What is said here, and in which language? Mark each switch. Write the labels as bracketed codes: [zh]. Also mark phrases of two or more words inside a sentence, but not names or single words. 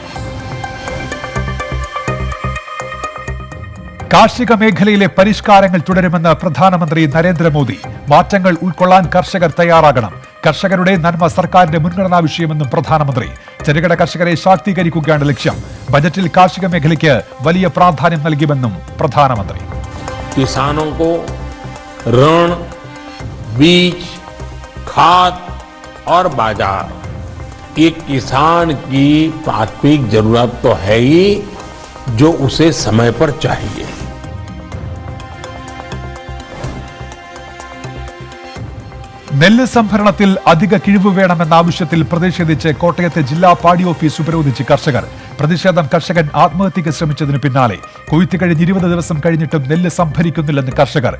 [ml] കാർഷിക മേഖലയിലെ പരിഷ്കാരങ്ങൾ തുടരുമെന്ന് പ്രധാനമന്ത്രി നരേന്ദ്രമോദി. മാറ്റങ്ങൾ ഉൾക്കൊള്ളാൻ കർഷകർ തയ്യാറാകണം. കർഷകരുടെ നന്മ സർക്കാരിന്റെ മുൻഗണനാ വിഷയമെന്നും പ്രധാനമന്ത്രി. ചെറുകിട കർഷകരെ ശാക്തീകരിക്കുകയാണ് ലക്ഷ്യം. ബജറ്റിൽ കാർഷിക മേഖലയ്ക്ക് വലിയ പ്രാധാന്യം നൽകുമെന്നും പ്രധാനമന്ത്രി. [hi] किसानों को ऋण, बीज, खाद और बाजार, ये किसान की प्राथमिक जरूरत तो है ही, जो उसे समय पर चाहिए. [ml] നെല്ല് സംഭരണത്തിൽ അധിക കിഴിവ് വേണമെന്ന ആവശ്യത്തിൽ പ്രതിഷേധിച്ച് കോട്ടയത്തെ ജില്ലാ പാടി ഓഫീസ് ഉപരോധിച്ച് കർഷകർ. പ്രതിഷേധം കർഷകൻ ആത്മഹത്യയ്ക്ക് ശ്രമിച്ചതിന് പിന്നാലെ. കൊയ്ത്ത് കഴിഞ്ഞ് 20 ദിവസം കഴിഞ്ഞിട്ടും നെല്ല് സംഭരിക്കുന്നില്ലെന്ന് കർഷകർ.